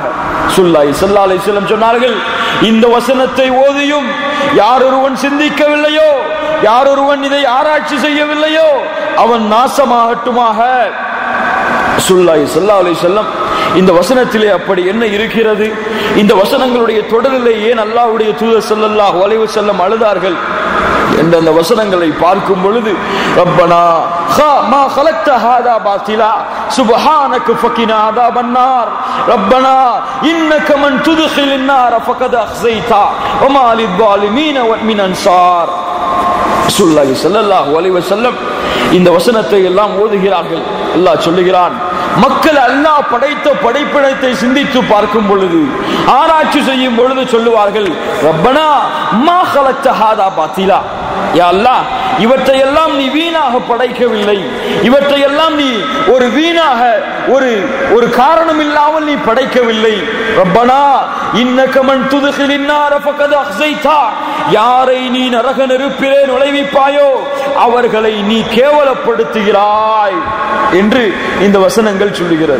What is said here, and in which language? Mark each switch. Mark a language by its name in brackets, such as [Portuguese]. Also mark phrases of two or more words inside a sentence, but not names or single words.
[Arabic] صلى الله عليه وسلم [Tamil] சொன்னார்கள், இந்த வசனத்தை ஓதியும் யார் ஒருவன் சிந்திக்கவில்லையோ, யார் ஒருவன் இதை ஆராய்ச்சி செய்யவில்லையோ அவன் நாசமாகட்டுமாக. [Arabic] صلى الله عليه وسلم [Tamil] இந்த வசனத்திலே அப்படி என்ன இருக்கிறது? இந்த வசனங்களுடைய தொடரிலே ஏன் அல்லாஹ்வுடைய தூதர் [Arabic] صلى الله عليه وسلم [Tamil] அழுதார்கள் என்ற அந்த வசனங்களை பார்க்கும் பொழுது, [Arabic] ربنا ما خلقت هذا باطلا سبحانك فقنا عذاب النار ربنا انك من تدخل النار فقد اخزيته وما للظالمين من انصار. صلى الله عليه وسلم [Tamil] இந்த வசனத்தை எல்லாம் ஓதுகிறார்கள். அல்லாஹ் சொல்லுகிறான், மக்கள் அல்லாஹ் படைத்த படைப்பினத்தை சிந்தித்து பார்க்கும் பொழுது, ஆராய்ச்சி செய்யும் பொழுது சொல்லுவார்கள், [Arabic] ربنا ما خلقت هذا باطلا, يا الله [Tamil] இவற்றையெல்லாம் நீ வீணாக படைக்கவில்லை, இவற்றையெல்லாம் நீ ஒரு வீணாக ஒரு காரணம் இல்லாமல் நீ படைக்கவில்லை. [Arabic] ربنا إنك من تدخل النار فقد أخزيته, [Tamil] யாரை நீ நரக நெருப்பிலே நுழைவிப்பாயோ அவர்களை நீ கேவலப்படுத்துகிறாய் என்று இந்த வசனங்கள் சொல்லுகிறது.